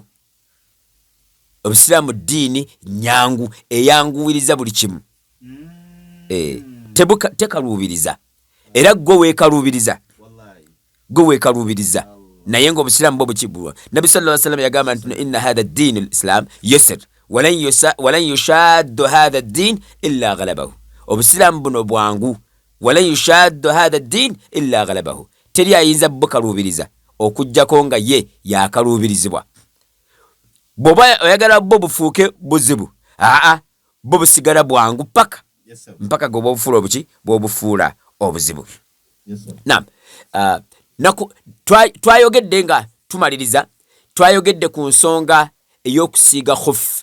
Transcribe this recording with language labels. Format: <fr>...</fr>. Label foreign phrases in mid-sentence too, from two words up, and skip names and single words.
<lg>Obusiraamu ddiini nyangu eyanguwiriza buli kimu. Tekaluubiriza, era gwe weekaluubiriza. Naye ng'Obusiraamu bwo bukibulwa.</lg> <ar>Nabbi صلى الله عليه وسلم</ar> <lg>yagamba nti</lg> <ar>إن هذا الدين الإسلام يسر ولن يشاد هذا الدين إلا غلبه.</ar> <lg>Obusiraamu buno bwangu,</lg> <ar>ولن يشاد هذا الدين إلا غلبه.</ar> <lg>Teri ayinza bukaluubiriza okujjako nga ye yakaluubirizibwa. Bw'oba oyagala bwo bufuuke buzibu, bwo busigala bwangu mpaka gwe bw'obufuula obuki, bw'obufuula obuzibu. Naam, twayogedde nga tumaliriza, twayogedde ku nsonga ey'okusiiga khuffi.</lg>